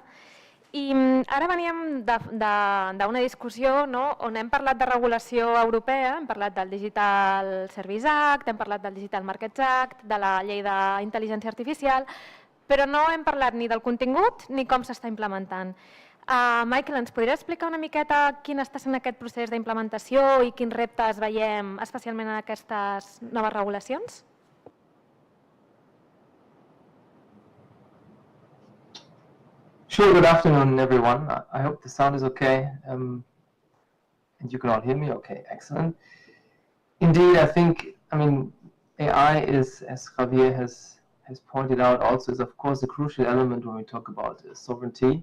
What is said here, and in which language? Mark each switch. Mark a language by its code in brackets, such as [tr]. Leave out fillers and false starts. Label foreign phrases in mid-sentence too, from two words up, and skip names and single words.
[ca] I ara veníem d'una discussió on hem parlat de regulació europea, hem parlat del Digital Service Act, hem parlat del Digital Markets Act, de la llei d'intel·ligència artificial, però no hem parlat ni del contingut ni com s'està implementant. Michael, ens podries explicar una miqueta quin està sent aquest procés d'implementació i quins reptes veiem especialment en aquestes noves regulacions? [en] Sure, good afternoon, everyone. I hope the sound is okay and you can all hear me. Okay, excellent. Indeed, AI is, as Javier has pointed out, also is of course a crucial element when we talk about sovereignty.